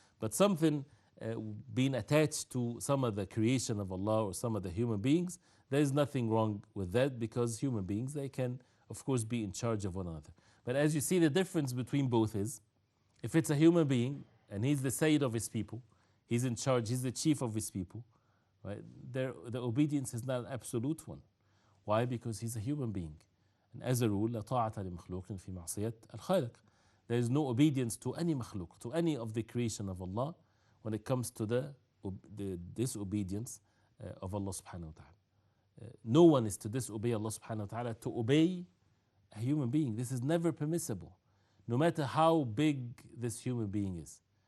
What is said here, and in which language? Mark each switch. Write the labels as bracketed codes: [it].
[en] But something being attached to some of the creation of Allah or some of the human beings, there is nothing wrong with that, because human beings, they can of course be in charge of one another. But as you see, the difference between both is, if it's a human being and he's the Sayyid of his people, he's in charge, he's the chief of his people, right? The obedience is not an absolute one. Why? Because he's a human being. And as a rule, [ar] لا طاعة لمخلوق في معصية الخالق. [en] There is no obedience to any makhluk, to any of the creation of Allah, when it comes to the disobedience of Allah subhanahu wa ta'ala. No one is to disobey Allah subhanahu wa ta'ala to obey a human being. This is never permissible, no matter how big this human being is.